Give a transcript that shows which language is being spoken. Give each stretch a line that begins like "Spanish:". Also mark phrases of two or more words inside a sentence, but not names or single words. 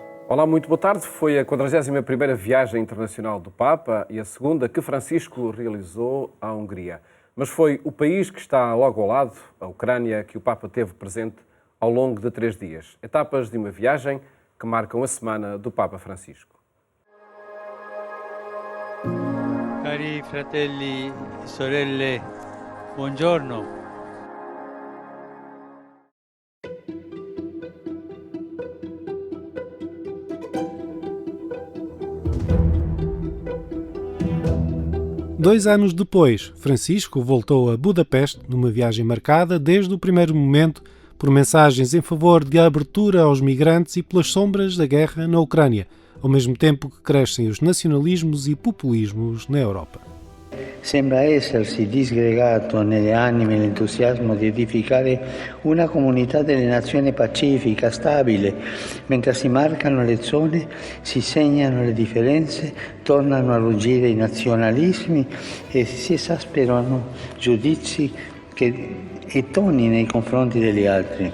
Portuguese: Olá, muito boa tarde. Foi a 41ª viagem internacional do Papa e a segunda que Francisco realizou à Hungria. Mas foi o país que está logo ao lado, a Ucrânia, que o Papa teve presente ao longo de 3 dias. Etapas de uma viagem que marcam a semana do Papa Francisco.
Italian: Cari fratelli e sorelle, buongiorno.
Portuguese: Dois anos depois, Francisco voltou a Budapeste numa viagem marcada desde o primeiro momento por mensagens em favor de abertura aos migrantes e pelas sombras da guerra na Ucrânia, ao mesmo tempo que crescem os nacionalismos e populismos na Europa.
Italian: Sembra essersi disgregato nelle anime l'entusiasmo di edificare una comunità delle nazioni pacifica, stabile, mentre si marcano le zone, si segnano le differenze, tornano a ruggire i nazionalismi e si esasperano giudizi e toni nei confronti degli altri.